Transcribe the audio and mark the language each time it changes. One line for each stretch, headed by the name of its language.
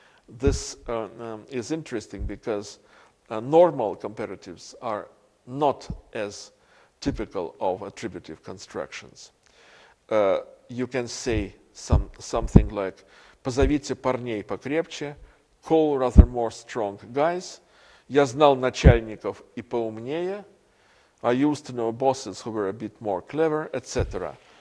English: This is interesting because normal comparatives are not as typical of attributive constructions. You can say something like
Russian: «Позовите парней покрепче,
English: call rather more strong guys.
Russian: Я знал начальников и поумнее.
English: I used to know bosses who were a bit more clever, etc.